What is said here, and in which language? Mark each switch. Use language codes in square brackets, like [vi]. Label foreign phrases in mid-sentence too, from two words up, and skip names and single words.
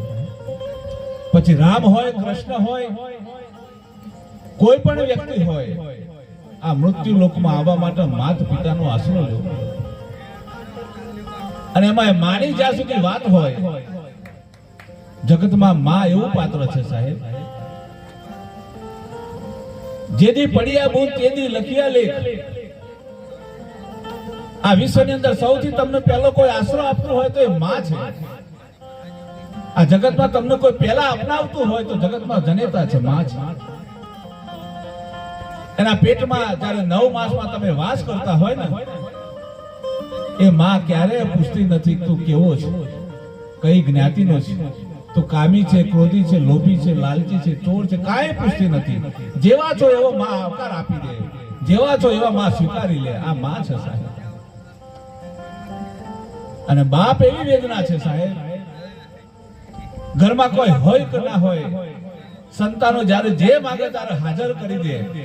[gu] પછી રામ હોય કૃષ્ણ હોય કોઈ પણ વ્યક્તિ હોય, આ મૃત્યુ લોકમાં આવવા માટે માતા પિતાનો આશરો લેવો। અને એમાં માની જ્યાં સુધી વાત હોય, જગતમાં માં એવું પાત્ર છે સાહેબ। જેદી પડ્યા બૂંદ તેદી લખિયા લેખ। આ વિશ્વની અંદર સૌથી તમને પહેલો કોઈ આશ્રય આપતો હોય તો એ માં છે। આ જગતમાં તમને કોઈ પહેલા અપનાવતો હોય તો જગતમાં જનેતા છે, માં છે। એના પેટમાં જ્યારે 9 માસમાં તમે વાસ કરતા હોય ને એ માં ક્યારેય પૂછતી નથી તું કેવો છે, કઈ જ્ઞાતિનો છે, તું કામી છે, ક્રોધી છે, લોભી છે, લાલચી છે, ચોર છે, કાંઈ પૂછતી નથી. જેવા છો એવો માં આવકાર આપી દે, જેવા છો એવા માં સ્વીકારી લે. આ માં છે સાહેબ. અને બાપ એવી વેદના છે સાહેબ, ઘરમાં કોઈ હોય કે ના હોય, સંતાનો જ્યારે જે માંગે ત્યારે હાજર કરી દે.